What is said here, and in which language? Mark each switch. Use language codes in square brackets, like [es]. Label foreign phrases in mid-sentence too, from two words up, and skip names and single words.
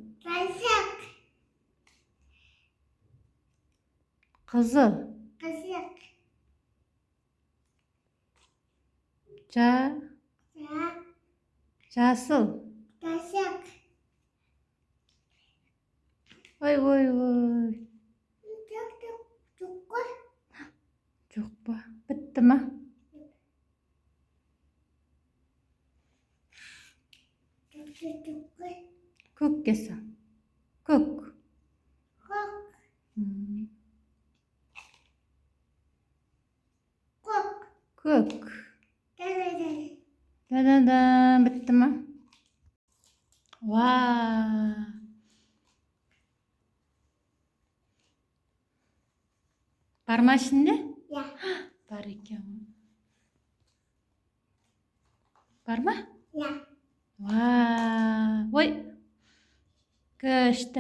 [kk] Қызыл. Жасыл. Ой. [tr] Bitti mi? [kk] Көк кесі. Көк. Көк. Да-да-да. [tr] Bitti mi? Vaa. [kk] Бар ма ішінде? Ya. Бар екен. Бар ма? Ya. Vaa. Ой. Күшті.